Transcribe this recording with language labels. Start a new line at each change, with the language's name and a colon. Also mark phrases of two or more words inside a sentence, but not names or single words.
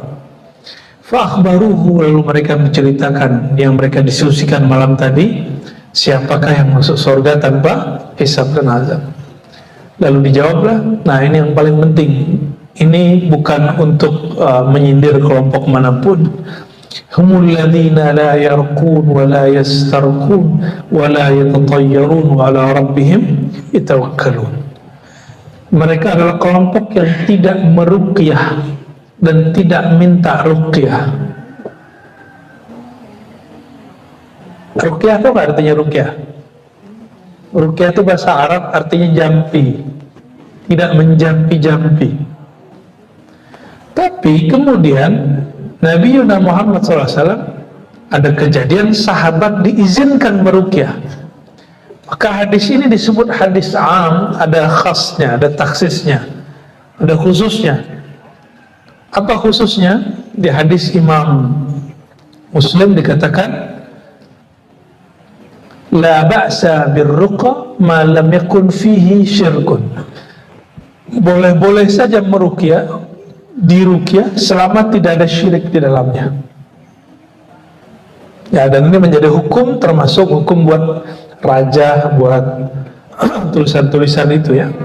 Indonesian: Fa'akhbaruhu, lalu mereka menceritakan yang mereka diskusikan malam tadi, siapakah yang masuk surga tanpa hisab dan azab. Lalu dijawablah, nah ini yang paling penting. Ini bukan untuk menyindir kelompok manapun.
Arabic: هم الذين لا يرقون ولا يسترقون ولا يتطيرون وعلى ربهم يتوكلون.
Indonesian: Mereka adalah kelompok yang tidak meruqyah dan tidak minta ruqyah. Ruqyah itu apa artinya ruqyah? Ruqyah itu bahasa Arab artinya jampi, tidak menjampi-jampi. Tapi kemudian Nabi Muhammad SAW ada kejadian sahabat diizinkan meruqyah. Maka hadis ini disebut hadis am, ada khasnya, ada taksisnya, ada khususnya. Apa khususnya? Di hadis Imam Muslim dikatakan,
Arabic: لا بأس بالرقى ما لم يكن فيه شرك.
Indonesian: Boleh-boleh saja meruqyah, diruqyah selama tidak ada syirik di dalamnya. Ya, dan ini menjadi hukum, termasuk hukum buat raja, buat tulisan-tulisan itu, ya.